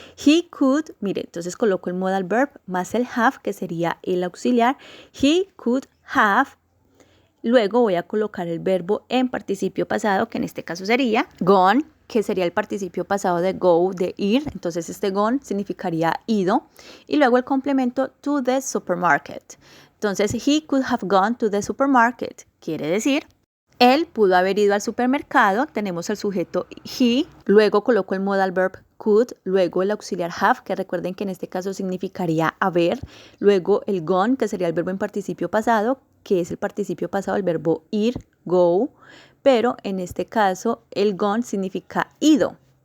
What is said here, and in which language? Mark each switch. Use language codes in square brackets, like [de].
[en] He could, [es] mire, entonces coloco el modal verb más el have, que sería el auxiliar. [en] He could have. [es] Luego voy a colocar el verbo en participio pasado, que en este caso sería gone, que sería el participio pasado de go, de ir. Entonces este gone significaría ido. Y luego el complemento [en] to the supermarket. [es] Entonces, [en] he could have gone to the supermarket. [es] Quiere decir, él pudo haber ido al supermercado. Tenemos el sujeto he. Luego coloco el modal verb could. Luego el auxiliar have, que recuerden que en este caso significaría haber. Luego el gone, que sería el verbo en participio pasado, que es el participio pasado del verbo ir, go, pero en este caso el gone significa ido.